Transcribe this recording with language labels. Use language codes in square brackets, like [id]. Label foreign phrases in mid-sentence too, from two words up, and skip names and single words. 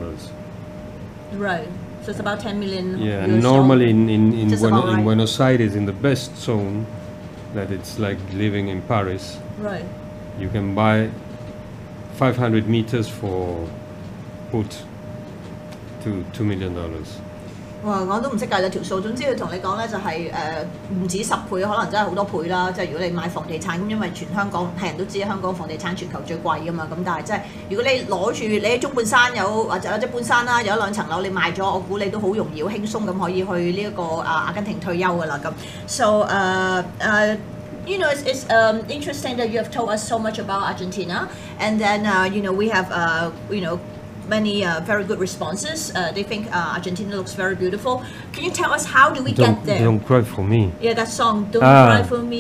[en] Right. So it's about 10 million. Yeah, US and normally in Just about right. Buenos Aires, in the best zone, that it's like living in Paris, Right. you can buy 500 meters for put to $2 million. 哇！ [yue] 我都唔識計啦條數，總之佢同你講咧就係唔止10倍，可能真係好多倍啦。即係如果你買房地產咁，因為全香港係人都知香港房地產全球最貴噶嘛。咁但係即係如果你攞住你喺中半山有或者半山啦，有1-2層樓你賣咗，我估你都好容易好輕鬆咁可以去呢一個阿根廷退休噶啦咁。 [en] So you know, it's interesting that you have told us so much about Argentina, and then you know we have you know many very good responses. They think Argentina looks very beautiful. Can you tell us how do we get there? Don't cry for me. Yeah, that song, Don't Cry For Me,